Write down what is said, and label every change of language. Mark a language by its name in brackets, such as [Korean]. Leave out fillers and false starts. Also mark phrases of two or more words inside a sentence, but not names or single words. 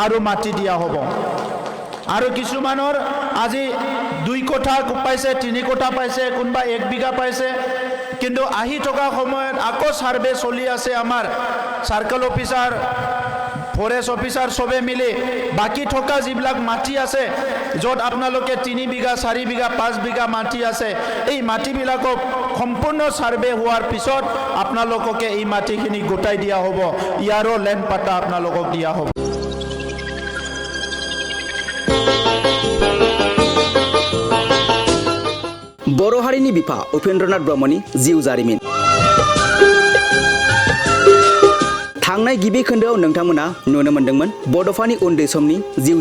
[Assamese] আৰু মাটি দিয়া হ'ব আৰু কিছুমানৰ আজি 2 কোঠা পাইছে 3 কোঠা পাইছে কোনোবা 1 বিঘা পাইছে কিন্তু আহি থকা সময়ত আকৌ সার্ভে চলি আছে আমাৰ [English] circle officer forest officer [Assamese] সবে মিলি বাকি থকা যিবিলাক মাটি আছে য'ত আপোনালোকে 3 বিঘা 4 বিঘা 5 বিঘা মাটি আছে এই মাটিবিলাকক সম্পূৰ্ণ সার্ভে হোৱাৰ পিছত আপোনালোককে এই মাটিখিনি গোটাই দিয়া হ'ব ইয়াৰো ল্যান্ড পাটা আপোনালোকক দিয়া হ'ব [Bodo] बर' हारिनि बिफा उपेन्द्रनाथ ब्रह्मनि जिउ जारिमिन थांनाय गिबि खोन्दोआव नोंथांमोना नुनो मोन्दोंमोन बड'फानि उन्दै समनि जिउ